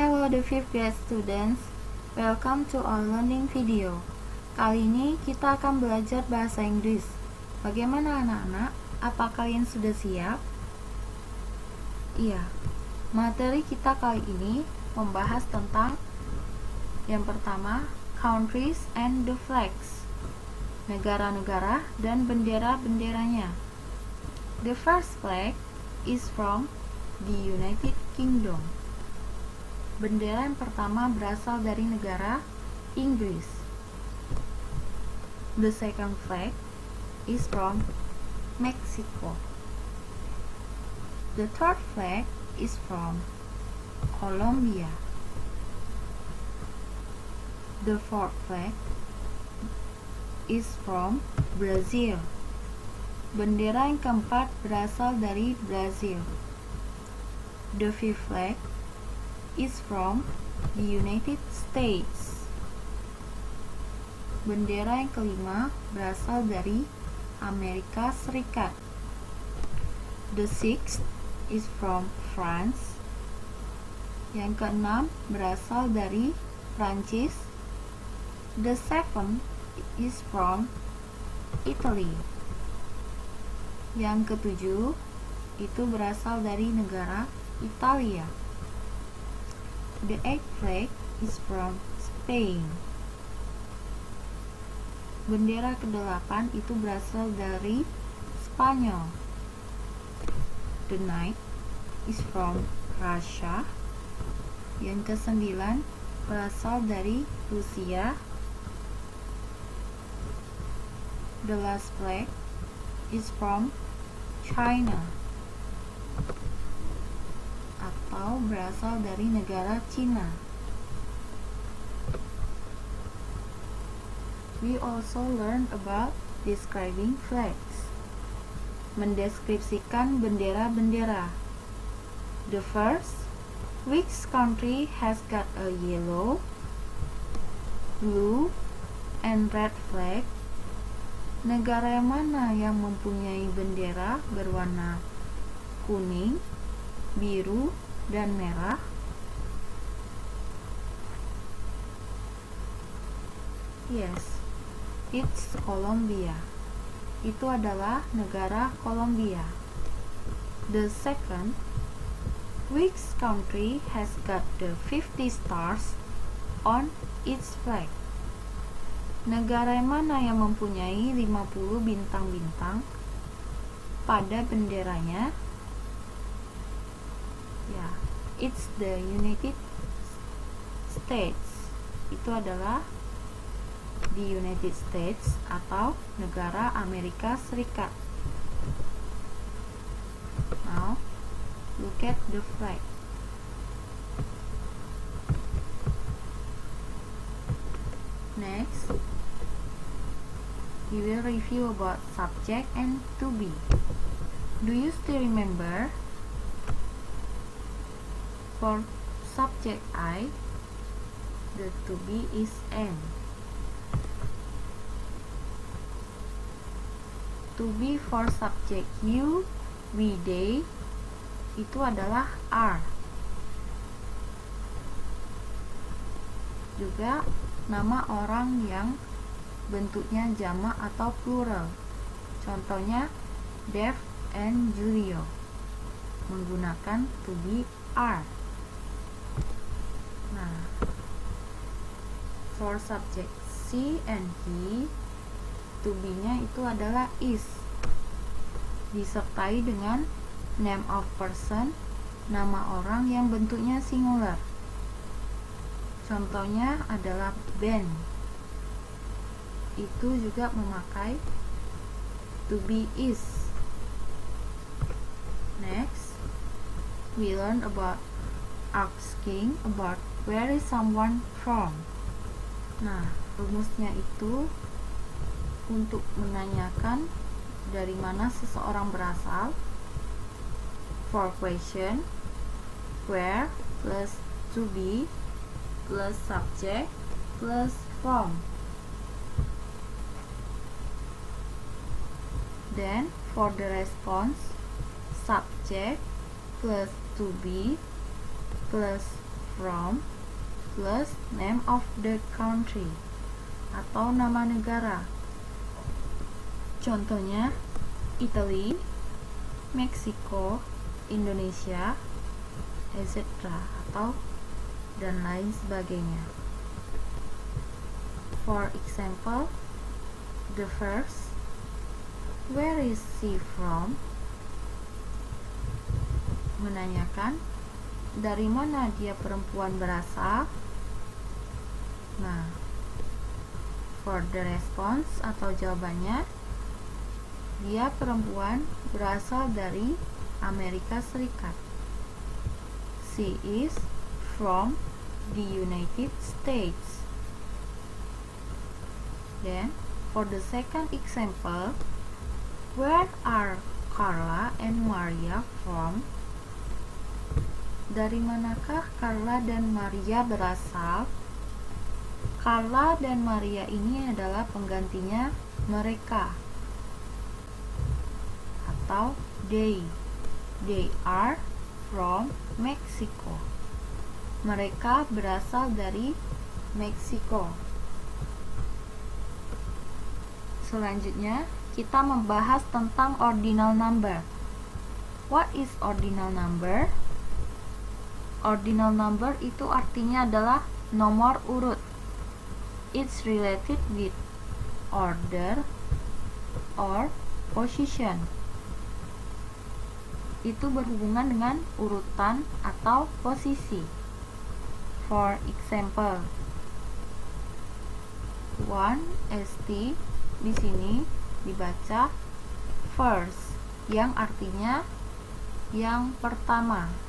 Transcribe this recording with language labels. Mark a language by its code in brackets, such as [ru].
[en] the 5th grade students, welcome to our learning video. [id] Kali ini kita akan belajar bahasa Inggris. Bagaimana anak-anak? Apa kalian sudah siap? Iya, materi kita kali ini membahas tentang yang pertama, [en] countries and the flags, [id] negara-negara dan bendera-benderanya. [en] The first flag is from the United Kingdom. [id] Bendera yang pertama berasal dari negara Inggris. [en] The second flag is from Mexico. The third flag is from Colombia. The fourth flag is from Brazil. [id] Bendera yang keempat berasal dari Brazil. [en] The fifth flag is from the United States. [id] Bendera yang kelima berasal dari Amerika Serikat. [en] The sixth is from France. [id] Yang keenam berasal dari Prancis. [en] The seventh is from Italy. [id] Yang ketujuh itu berasal dari negara Italia. [en] The eighth flag is from Spain. [id] Bendera ke-8 itu berasal dari Spanyol. [en] The ninth is from Russia. [id] Yang ke-9 berasal dari Rusia. [en] The last flag is from China, [id] atau berasal dari negara Cina. [en] We also learn about describing flags. [id] Mendeskripsikan bendera-bendera. [en] The first, which country has got a yellow, blue, and red flag? [id] Negara yang mana yang mempunyai bendera berwarna kuning, biru, dan merah? [en] Yes, it's Colombia. [id] Itu adalah negara Kolombia. [en] The second, which country has got the 50 stars on its flag? [id] Negara yang mana yang mempunyai 50 bintang-bintang pada benderanya? [en] Ya, it's the United States. [id] Itu adalah the United States atau negara Amerika Serikat. [en] Now, look at the flag. Next, we will review about subject and to be. Do you still remember? For subject I, the to be is am. To be for subject you, we, they, [id] itu adalah [en] are. [id] Juga nama orang yang bentuknya jamak atau plural. Contohnya Dev and Julio menggunakan to be are. Nah, [en] for subject she and he, [id] to be-nya itu adalah is, disertai dengan [en] name of person, [id] nama orang yang bentuknya singular. Contohnya adalah Ben. Itu juga memakai to be is. [en] Next, we learn about asking about where is someone from. [id] Nah, rumusnya itu untuk menanyakan dari mana seseorang berasal. [en] For question, where plus to be plus subject plus from. Then for the response, subject plus to be plus from plus name of the country [id] atau nama negara. Contohnya Italy, Meksiko, Indonesia, etc. atau dan lain sebagainya. [en] For example, the first, where is she from? [id] Menanyakan dari mana dia perempuan berasal. Nah, [en] for the response [id] atau jawabannya, dia perempuan berasal dari Amerika Serikat. [en] She is from the United States. Then, for the second example, where are Carla and Maria from? [id] Dari manakah Carla dan Maria berasal? Carla dan Maria ini adalah penggantinya mereka atau they. [en] They are from Mexico. [id] Mereka berasal dari Meksiko. Selanjutnya, kita membahas tentang ordinal number. [en] What is ordinal number? [id] Ordinal number itu artinya adalah nomor urut. [en] It's related with order or position. [id] Itu berhubungan dengan urutan atau posisi. [en] For example, [id] 1 ST di sini dibaca first, yang artinya yang pertama.